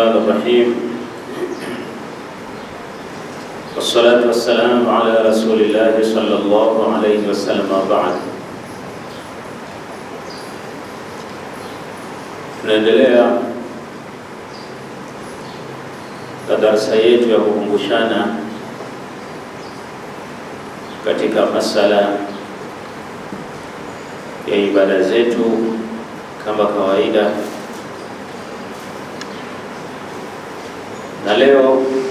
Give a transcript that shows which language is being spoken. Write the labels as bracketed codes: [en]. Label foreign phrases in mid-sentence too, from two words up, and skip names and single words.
[ar] الرحيم والصلاة والسلام على رسول الله صلى الله عليه وسلم وبعد. [sw] Tunaendelea na darasa yetu ya kukumbushana katika masala ya ibada zetu kama kawaida, na leo